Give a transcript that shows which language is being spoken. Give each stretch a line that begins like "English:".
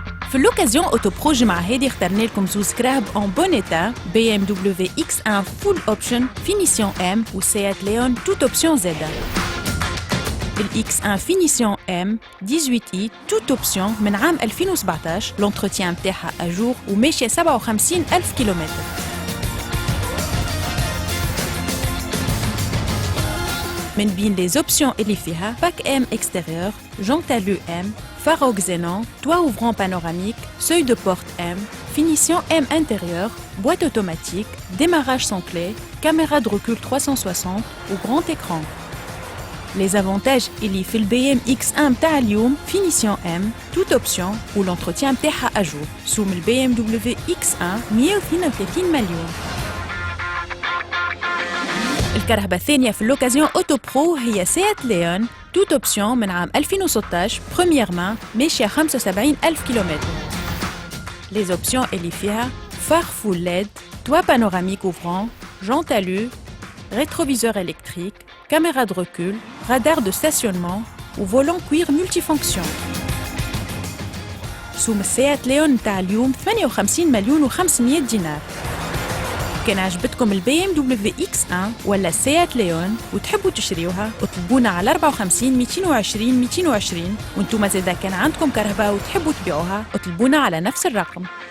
Arabic: في اللوكازيون اوتوبرو الجمعة هذه اخترنا لكم زوز كراهب اون بون ايتا بي ام دبليو اكس 1 فول اوبشن فينيسيون ام وسيات ليون توت اوبشن زادا. الاكس 1 فينيسيون ام 18 اي توت اوبشن من عام 2017 لونتروتيان نتاعها اجور وماشيه 57,000 كيلومتر. من بين لي زوبسيون اللي فيها باك ام اكستيريور، جونت الو ام،
French: phare xénon, toit ouvrant panoramique, seuil de porte M, finition M intérieur, boîte automatique, démarrage sans clé, caméra de recul 360 ou grand écran. Les avantages, il y fait le BM X1
Arabic: تاع اليوم,
French: finition M, toute option ou l'entretien
Arabic: تاعها
French: à jour. Sous le BMW X1 132
Arabic: مليون. الكرهبة الثانية في اللوكازيون أوتو برو هي سيات ليون توت اوبسيون من عام 2016 بروميير مان ماشية 75,000 كيلومتر. لي زوبسيون اللي فيها فار فول ليد،
French: toit panoramique ouvrant, jante alu, rétroviseur électrique, caméra de recul, radar de stationnement ou volant cuir multifonction.
Arabic: سوم السيات ليون تاع اليوم 58 مليون و500 دينار. كان عجبتكم البي ام دبليو اكس 1 ولا السيات ليون وتحبوا تشريوها اطلبونا على 54 220 220 وانتم زادا كان عندكم كهرباء وتحبوا تبيعوها اطلبونا على نفس الرقم.